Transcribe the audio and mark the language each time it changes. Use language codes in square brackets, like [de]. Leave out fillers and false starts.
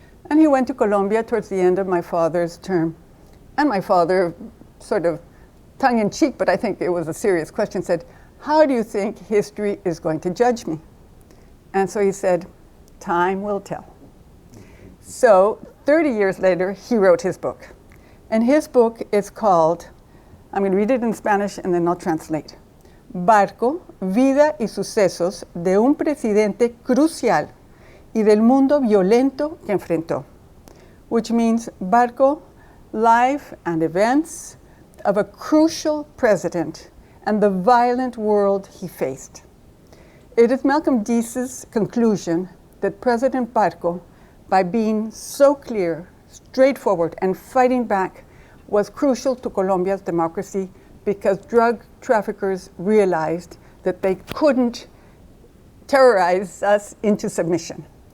[en] And he went to Colombia towards the end of my father's term. And my father, sort of tongue-in-cheek, but I think it was a serious question, said, how do you think history is going to judge me? And so he said, time will tell. So 30 years later, he wrote his book. And his book is called, I'm going to read it in Spanish and then I'll translate. [es] Barco, vida y sucesos de un presidente crucial y del mundo violento que enfrentó. [en] Which means Barco, life and events of a crucial president and the violent world he faced. It is Malcolm Dease's conclusion that President Barco, by being so clear, straightforward, and fighting back, was crucial to Colombia's democracy, because drug traffickers realized that they couldn't terrorize us into submission.